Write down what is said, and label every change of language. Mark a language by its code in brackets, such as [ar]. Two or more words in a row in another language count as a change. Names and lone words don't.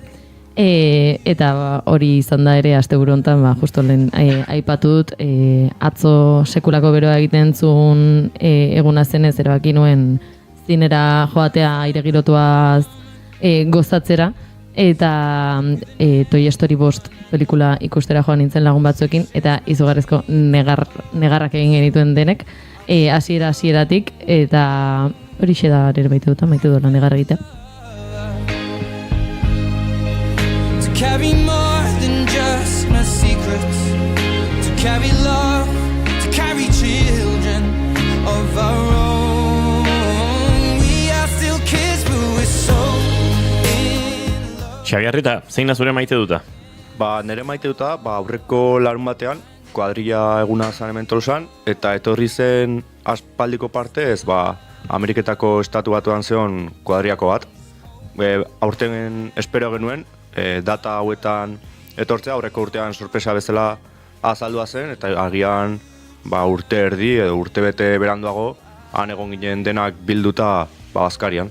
[eu] Eta hori izan da ere asteburu hontan, justo lehen aipatu dut, atzo sekulako beroa egiten zuen eguna zenez erabaki nuen zinera joatea aire girotuaz gozatzera, eta Toy Story 5 pelikula ikustera joan nintzen lagun batzuekin, eta izugarrizko negarrak egin genituen denek, hasieratik, eta hori da ere maite dut negar egitea. [en] Carry more than just my secrets, to carry love, to carry children of our own. We are still kids, but we're so in love. [eu] Xabi Arrieta, zein da zure maite duta? Ba, nire maite duta, aurreko larun batean, kuadrilla eguna zan hemen Tolosan, eta etorri zen aspaldiko partez, Ameriketako estatu batuan zeon kuadriako bat. Aurten espero genuen, data hauetan etortzea, aurreko urtean sorpresa bezala azaldua zen, eta agian urte erdi edo urte bete beranduago han egon ginen denak bilduta Baskarian.